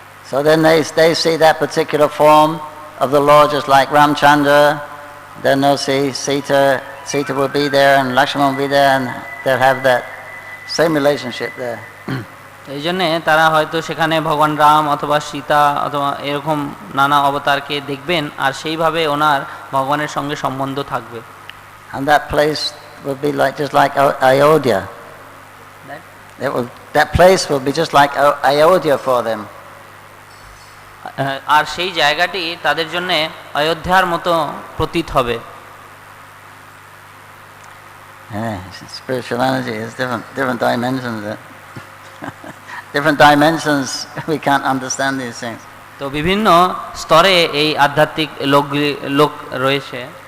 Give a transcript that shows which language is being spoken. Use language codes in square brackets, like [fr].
[en] So then they see that particular form of the Lord, just like Ramchandra. Then they'll see Sita will be there and Lakshman will be there, and they'll have that same relationship there. [bn] এই জন্যে তারা হয়তো সেখানে ভগবান রাম অথবা সীতা অথবা এরকম নানা অবতারকে দেখবেন আর সেইভাবে ওনার ভগবানের সঙ্গে সম্বন্ধ থাকবে। [en] And that place will be just like Ayodhya. That place will be just like Ayodhya for them. [bn] আর সেই জায়গাটি তাদের জন্য অযোধ্যার মতো প্রতীত হবে। [en] Spirituality is different dimensions. Different dimensions, we can't understand these things. [bn] তো বিভিন্ন স্তরে এই আধ্যাত্মিক লোক রয়েছে।